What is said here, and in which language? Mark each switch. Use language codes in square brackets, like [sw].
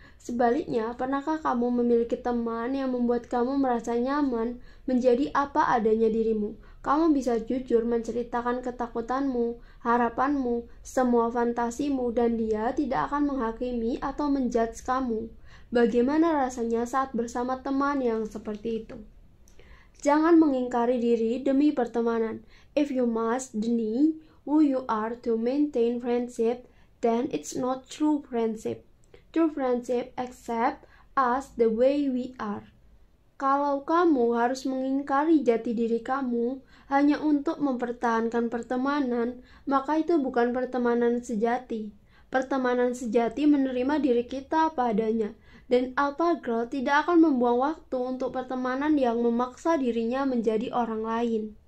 [id] Sebaliknya, pernahkah kamu memiliki teman yang membuat kamu merasa nyaman menjadi apa adanya dirimu? Kamu bisa jujur menceritakan ketakutanmu, harapanmu, semua fantasimu, dan dia tidak akan menghakimi atau menjudge kamu. Bagaimana rasanya saat bersama teman yang seperti itu? Jangan mengingkari diri demi pertemanan. [en] If you must deny who you are to maintain friendship, then it's not true friendship. True friendship accept us the way we are. [id] Kalau kamu harus mengingkari jati diri kamu hanya untuk mempertahankan pertemanan, maka itu bukan pertemanan sejati. Pertemanan sejati menerima diri kita apa adanya, dan alpha girl tidak akan membuang waktu untuk pertemanan yang memaksa dirinya menjadi orang lain.